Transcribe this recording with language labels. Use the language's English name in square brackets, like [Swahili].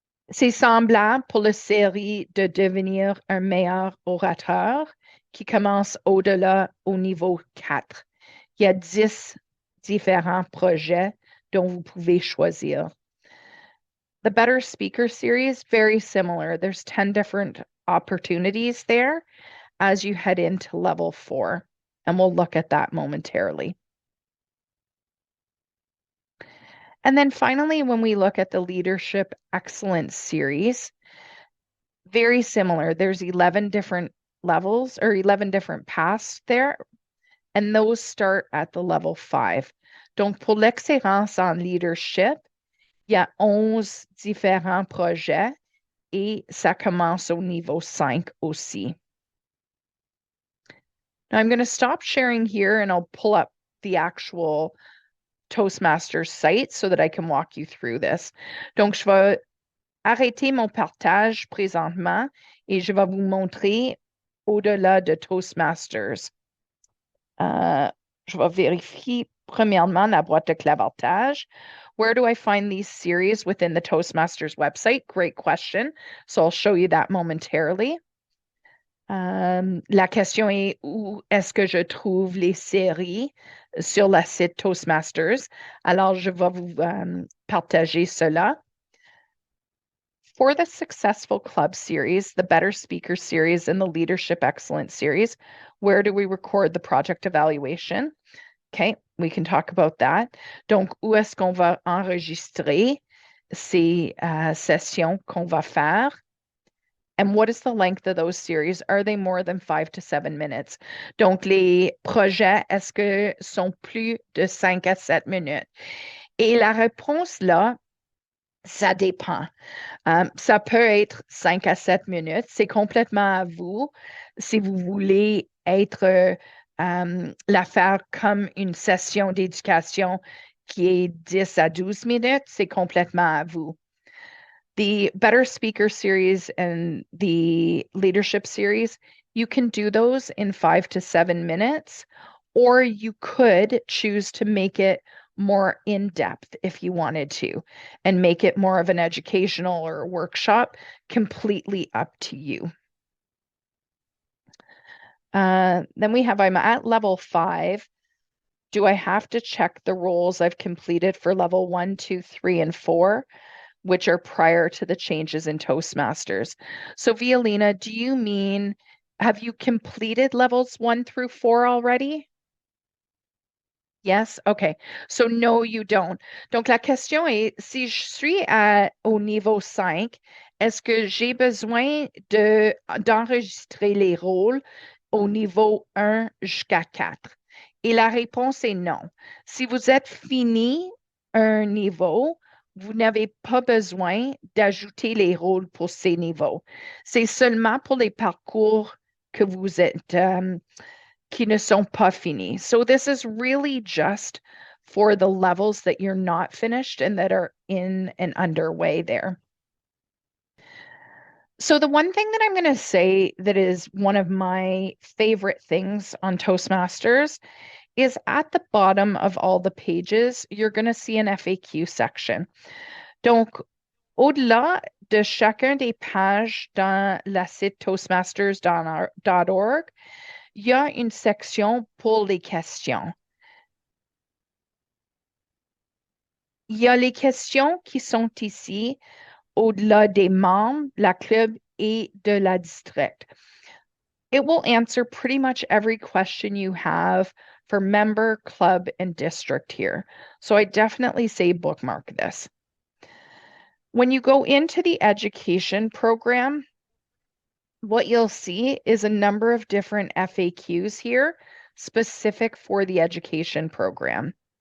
[French] C'est semblable pour la série de devenir un meilleur orateur qui commence au-delà au niveau 4. Il y a 10 différents projets dont vous pouvez choisir. [English] The Better Speaker series, very similar. There's 10 different opportunities there as you head into level 4, and we'll look at that momentarily. And then finally, when we look at the Leadership Excellence series, very similar. There's 11 different levels or 11 different paths there, and those start at the level 5. [French] Donc, pour l'excellence en leadership, il y a 11 différents projets et ça commence au niveau 5 aussi. [English] Now, I'm going to stop sharing here and I'll pull up the actual Toastmasters site so that I can walk you through this. [French] Donc, je vais arrêter mon partage présentement et je vais vous montrer au-delà de Toastmasters. Je vais vérifier premièrement la boîte de clavartage. [English] Where do I find these series within the Toastmasters website? Great question. So I'll show you that momentarily. [French] La question est où est-ce que je trouve les séries sur le site Toastmasters? Alors, je vais vous partager cela. [English] For the Successful Club series, the Better Speaker series, and the Leadership Excellence series, where do we record the project evaluation? Okay, we can talk about that. [French] Donc, où est-ce qu'on va enregistrer ces sessions qu'on va faire? [English] And what is the length of those series? Are they more than 5 to 7 minutes? [French] Donc, les projets, est-ce que sont plus de 5 à 7 minutes? Et la réponse là, ça dépend. Ça peut être 5 à 7 minutes. C'est complètement à vous. Si vous voulez être la faire comme une session d'éducation qui est 10 à 12 minutes, c'est complètement à vous. [English] The Better Speaker series and the Leadership series, you can do those in 5 to 7 minutes, or you could choose to make it more in depth if you wanted to and make it more of an educational or workshop, completely up to you. Then we have, I'm at level 5. Do I have to check the roles I've completed for level 1, 2, 3, and 4, which are prior to the changes in Toastmasters? So Violina, do you mean, have you completed levels 1 through 4 already? Yes? Okay. So no, you don't. [French] Donc la question est, si je suis au niveau 5, est-ce que j'ai besoin d'enregistrer les rôles au niveau 1 jusqu'à 4? Et la réponse est non. Si vous êtes fini un niveau, vous n'avez pas besoin d'ajouter les rôles pour ces niveaux. C'est seulement pour les parcours que vous êtes, qui ne sont pas finis. [English] So this is really just for the levels that you're not finished and that are in and underway there. So the one thing that I'm going to say that is one of my favorite things on Toastmasters is at the bottom of all the pages, you're going to see an FAQ section. [French] Donc, au-delà de chacun des pages dans la site toastmasters.org, il y a une section pour les questions. Il y a les questions qui sont ici au-delà des membres, la club et de la district. [English] It will answer pretty much every question you have for member, club, and district here. So I definitely say bookmark this. When you go into the education program, what you'll see is a number of different FAQs here specific for the education program.